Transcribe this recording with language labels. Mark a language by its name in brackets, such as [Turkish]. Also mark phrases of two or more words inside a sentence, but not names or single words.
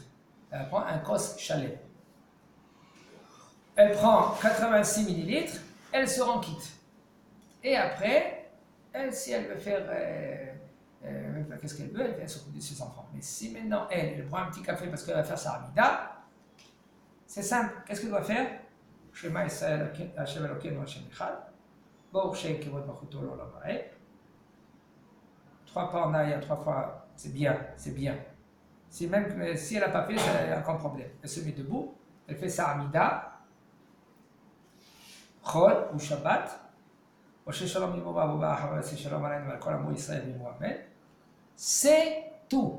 [French] Elle va prendre un [Hebrew] כוס שלם. [French] Elle prend 86 millilitres, elle se rend quitte. Et après, si elle veut faire, qu'est-ce qu'elle veut? Elle s'occupe de ses enfants. Mais si maintenant elle prend un petit café parce qu'elle va faire sa Hamida, c'est simple. Qu'est-ce qu'elle doit faire? [Hebrew] שמע ישראל השם אלוקינו השם אחד. ברוך שם כבוד מלכותו לעולם ועד. [French] 3 pas en arrière, 3 fois, c'est bien, c'est bien. Si elle n'a pas fait, c'est encore un problème. Elle se met debout, elle fait sa Hamida. Chol ou Shabbat, c'est tout.